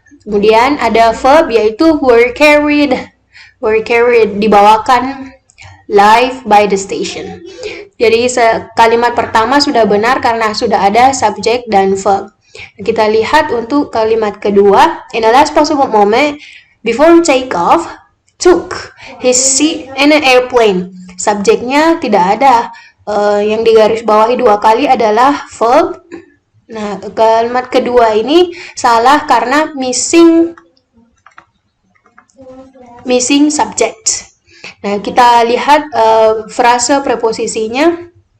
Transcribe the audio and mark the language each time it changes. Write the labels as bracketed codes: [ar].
[id] Kemudian ada verb yaitu were carried, dibawakan [en] live by the station. [id] Jadi kalimat pertama sudah benar karena sudah ada subjek dan verb. Kita lihat untuk kalimat kedua. [en] In the last possible moment before take off, took his seat in an airplane. [id] Subjeknya tidak ada. Yang digarisbawahi 2 kali adalah verb. Nah, kalimat kedua ini salah karena [en] missing subject. [id] Nah, kita lihat frase preposisinya.